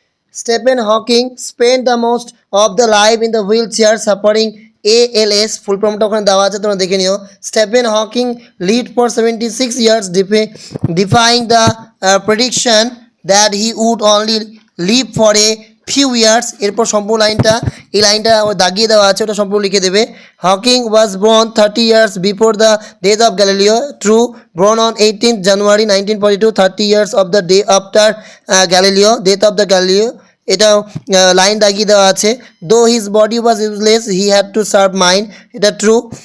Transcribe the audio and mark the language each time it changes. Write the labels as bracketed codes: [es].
[en] Stephen Hawking spent the most of the life in the wheelchair, suffering ALS, [bn] ফুল ফর্মটা ওখানে দেওয়া আছে, তোমরা দেখে নিও। [en] Stephen Hawking lived for 76 years, defying the prediction that he would only live for a few years. [bn] এরপর সম্পূর্ণ লাইনটা, এই লাইনটা দাগিয়ে দেওয়া আছে, ওটা সম্পূর্ণ লিখে দেবে। [en] Hawking was born 30 years before the death of Galileo. True, born on 18th January 1942, 30 years of the day after Galileo, death of the Galileo. [bn] এটা লাইন দাগিয়ে দেওয়া আছে। [en] though his body was useless, he had to serve mind, [bn] এটা true.